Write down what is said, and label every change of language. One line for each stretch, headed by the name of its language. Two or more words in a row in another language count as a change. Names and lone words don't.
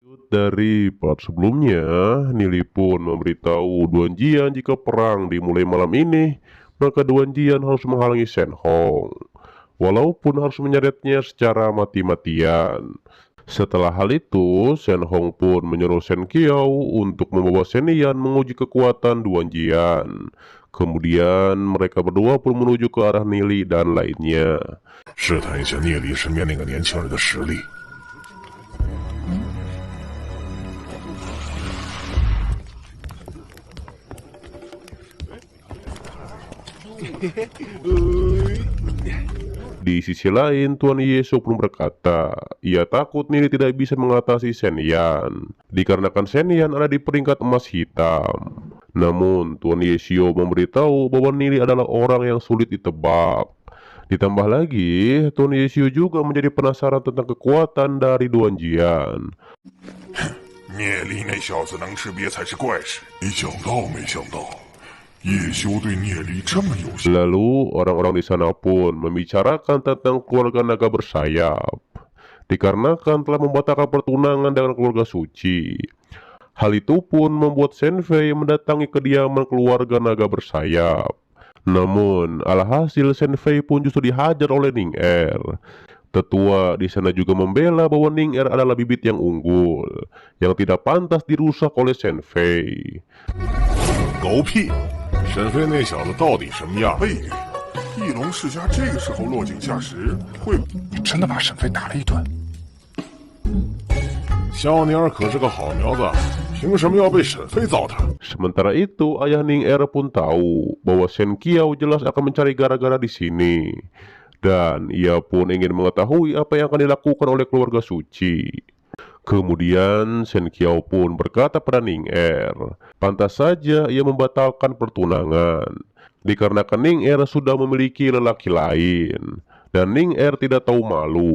Indonesian: Dari part sebelumnya, Nili pun memberitahu Duan Jian jika perang dimulai malam ini, maka Duan Jian harus menghalangi Shen Hong, walaupun harus menyeretnya secara mati-matian. Setelah hal itu, Shen Hong pun menyuruh Shen Qiao untuk membawa Shen Yan menguji kekuatan Duan Jian. Kemudian mereka berdua pun menuju ke arah Nili dan lainnya.
Chinese: 试探一下聂离身边那个年轻人的实力。
Indonesian: Di sisi lain, Tuan Yeso pun berkata, ia takut Nili tidak bisa mengatasi Shen Yan, dikarenakan Shen Yan ada di peringkat emas hitam. Namun, Tuan Yesio memberitahu bahwa Nili adalah orang yang sulit ditebak. Ditambah lagi, Tuan Yesio juga menjadi penasaran tentang kekuatan dari Duan Jian.
Chinese: 聂离那小子能识别才是怪事，没想到，没想到。叶修对聂离这么有心。
Indonesian: Lalu orang-orang di sana pun membicarakan tentang keluarga naga bersayap, dikarenakan telah membatalkan pertunangan dengan keluarga suci. Hal itu pun membuat Shen Fei mendatangi kediaman keluarga naga bersayap. Namun, alhasil Shen Fei pun justru dihajar oleh Ning Er. Tetua di sana juga membela bahwa Ning Er adalah bibit yang unggul, yang tidak pantas dirusak oleh Shen Fei.
Chinese: 狗屁！沈飞那小子到底什么样？背给翼龙世家这个时候落井下石，会你真的把沈飞打了一顿？小妮儿可是个好苗子，凭什么要被沈飞糟蹋？
Indonesian: Sementara itu, ayah Ning Er pun tahu bahwa Shen Qiao jelas akan mencari gara-gara di sini. Dan ia pun ingin mengetahui apa yang akan dilakukan oleh keluarga suci. Kemudian Shen Qiao pun berkata pada Ning Er, pantas saja ia membatalkan pertunangan, dikarenakan Ning Er sudah memiliki lelaki lain, dan Ning Er tidak tahu malu.